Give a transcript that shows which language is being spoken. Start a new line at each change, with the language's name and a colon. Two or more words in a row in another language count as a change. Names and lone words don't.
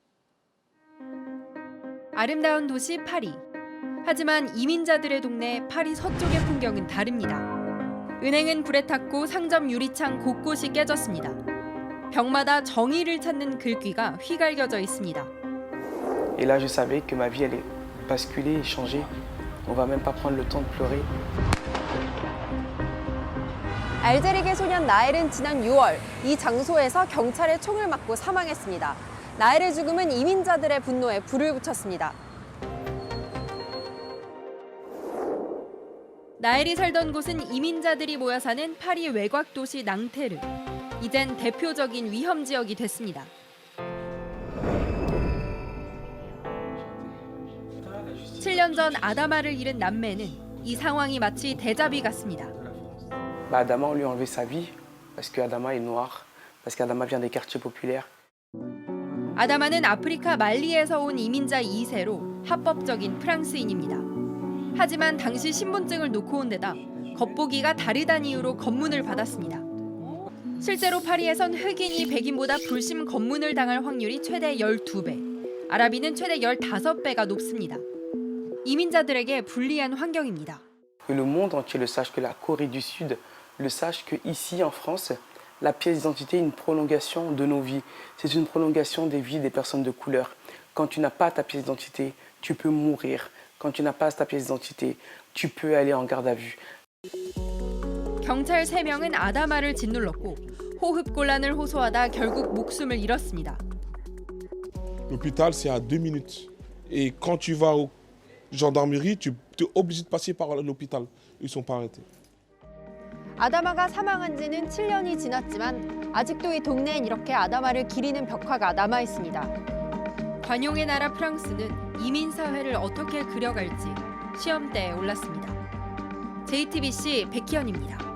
Korean: 아름다운 도시 파리. 하지만 이민자들의 동네 파리 서쪽의 풍경은 다릅니다. 은행은 불에 탔고 상점 유리창 곳곳이 깨졌습니다. 벽마다 정의를 찾는 글귀가 휘갈겨져 있습니다.
French: Et là, je savais que ma vie allait basculer et changer. On va même pas prendre le temps de pleurer.
Korean: 알제리계 소년 나엘은 지난 6월 이 장소에서 경찰의 총을 맞고 사망했습니다. 나엘의 죽음은 이민자들의 분노에 불을 붙였습니다. 나엘이 살던 곳은 이민자들이 모여 사는 파리 외곽 도시 낭테르. 이젠 대표적인 위험 지역이 됐습니다. (7년) 전 아다마를 잃은 남매는 이 상황이 마치 데자비 같습니다.
French: Adama, on lui a enlevé sa vie parce que Adama est noir, parce qu'Adama vient des quartiers populaires.
Korean: 아다마는 아프리카 말리에서 온 이민자 2세로 합법적인 프랑스인입니다. 하지만 당시 신분증을 놓고 온 데다 겉보기가 다르다는 이유로 검문을 받았습니다. 실제로 파리에선 흑인이 백인보다 불심 검문을 당할 확률이 최대 12배, 아랍인은 최대 15배가 높습니다. 이민자들에게 불리한 환경입니다.
French: Que le monde entier le sache, que la Corée du Sud le sache, que ici en France, la pièce d'identité est une prolongation de nos vies. C'est une prolongation des vies des personnes de couleur. Quand tu n'as pas ta pièce d'identité, tu peux mourir. Quand tu n'as pas ta pièce d'identité, tu peux aller en garde à vue.
Korean: 경찰 3명은 아다마를 짓눌렀고 호흡곤란을 호소하다 결국 목숨을 잃었습니다.
French: L'hôpital, c'est à 2 minutes. Et quand tu vas aux gendarmerie, tu es obligé de passer par l'hôpital. Ils sont pas arrêtés.
Korean: 아다마가 사망한 지는 7년이 지났지만 아직도 이 동네엔 이렇게 아다마를 기리는 벽화가 남아 있습니다. 관용의 나라 프랑스는 이민 사회를 어떻게 그려갈지 시험대에 올랐습니다. JTBC 백희연입니다.